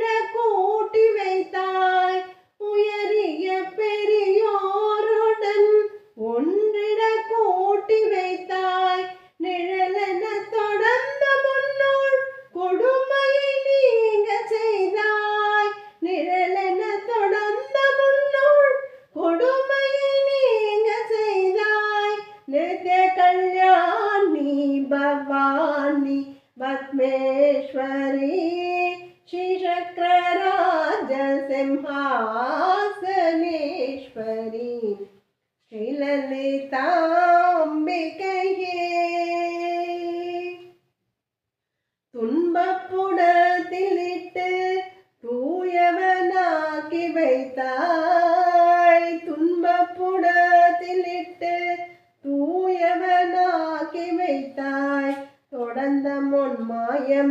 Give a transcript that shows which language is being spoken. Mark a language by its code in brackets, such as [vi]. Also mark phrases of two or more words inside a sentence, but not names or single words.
[ta] கூட்டி வைத்தாய் உயரிய பெரியோருடன் ஒன்றிட கூட்டி வைத்தாய் நிழலென தொடர்ந்த முன்னோள் கொடுமையை நீங்க செய்தாய் நிழலென தொடர்ந்த முன்னோள் கொடுமையை நீங்க செய்தாய் நித்ய கல்யாணி பவானி பத்மேஸ்வரி [sa] श्रीचक्रराज सिंहासनेश्वरी श्रीललिताम्बिकैये [ta] துன்பப்புடத்திலிட்டு தூயவனாக்கி வைத்தாய் துன்பப்புடத்திலிட்டு தூயவனாக்கி வைத்தாய் தொடர்ந்த முன் மாயம்